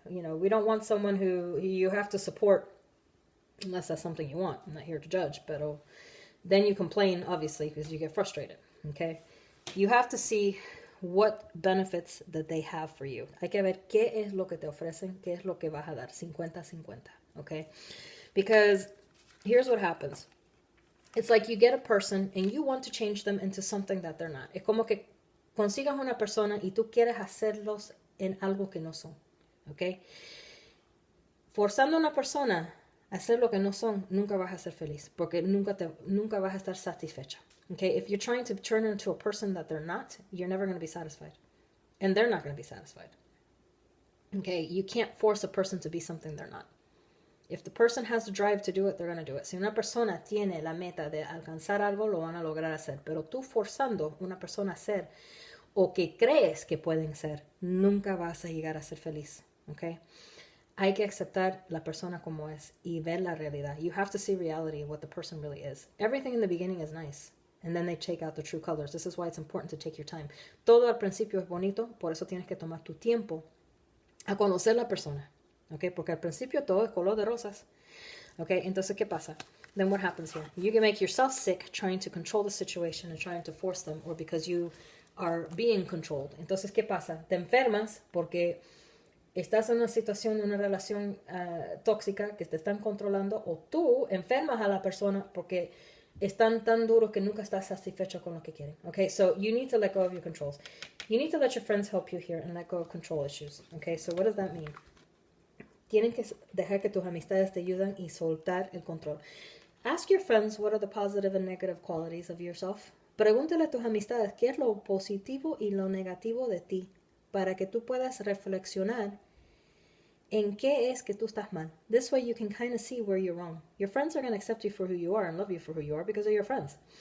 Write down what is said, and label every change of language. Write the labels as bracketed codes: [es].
[en] You know, we don't want someone who you have to support unless that's something you want. I'm not here to judge, but then you complain, obviously, because you get frustrated. Okay? You have to see what benefits that they have for you. [es] Hay que ver qué es lo que te ofrecen, qué es lo que vas a dar. [en] 50-50. Okay? Because here's what happens. It's like you get a person and you want to change them into something that they're not. [es] Es como que consigas una persona y tú quieres hacerlos en algo que no son. [en] ¿Ok? [es] Forzando a una persona a hacer lo que no son, nunca vas a ser feliz. Porque nunca vas a estar satisfecha. [en] Okay? If you're trying to turn into a person that they're not, you're never going to be satisfied. And they're not going to be satisfied. Okay? You can't force a person to be something they're not. If the person has the drive to do it, they're going to do it. [es] Si una persona tiene la meta de alcanzar algo, lo van a lograr hacer. Pero tú forzando una persona a ser o que crees que pueden ser, nunca vas a llegar a ser feliz. ¿Ok? Hay que aceptar la persona como es y ver la realidad. [en] You have to see reality, what the person really is. Everything in the beginning is nice. And then they take out the true colors. This is why it's important to take your time. [es] Todo al principio es bonito, por eso tienes que tomar tu tiempo a conocer la persona. Okay, porque al principio todo es color de rosas. [en] Okay, [es] entonces, ¿qué pasa? [en] Then what happens here? You can make yourself sick trying to control the situation and trying to force them, or because you are being controlled. [es] Entonces, ¿qué pasa? Te enfermas porque estás en una situación, en una relación tóxica que te están controlando, o tú enfermas a la persona porque están tan duros que nunca estás satisfecho con lo que quieren. [en] Okay, so you need to let go of your controls. You need to let your friends help you here and let go of control issues. Okay, so what does that mean? [es] Tienen que dejar que tus amistades te ayuden y soltar el control. [en] Ask your friends what are the positive and negative qualities of yourself. [es] Pregúntale a tus amistades qué es lo positivo y lo negativo de ti para que tú puedas reflexionar en qué es que tú estás mal. [en] This way you can kind of see where you're wrong. Your friends are going to accept you for who you are and love you for who you are because they're your friends.